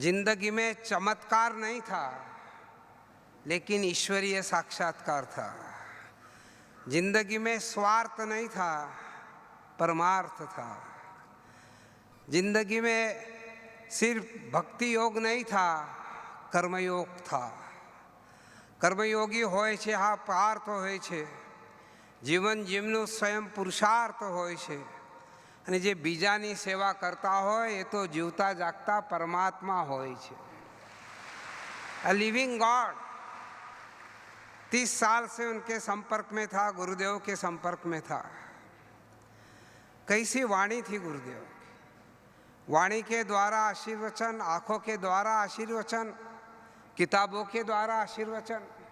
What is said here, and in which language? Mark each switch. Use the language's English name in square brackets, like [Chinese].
[Hindi] जिंदगी में चमत्कार नहीं था, लेकिन ईश्वरीय साक्षात्कार था। जिंदगी में स्वार्थ नहीं था, परमार्थ था। जिंदगी में सिर्फ भक्ति योग नहीं था, कर्मयोग था। [Gujarati] કર્મયોગી હોય છે, હા પાર્થ હોય છે, જીવન જીવનું સ્વયં પુરુષાર્થ હોય છે, અને જે બીજાની સેવા કરતા હોય એ તો જીવતા જાગતા પરમાત્મા હોય છે, [English] A living god. [Hindi] 30 साल से उनके संपर्क में था, गुरुदेव के संपर्क में था। कैसी वाणी थी गुरुदेव की। वाणी के द्वारा आशीर्वचन, आंखों के द्वारा आशीर्वचन, किताबों के द्वारा आशीर्वचन।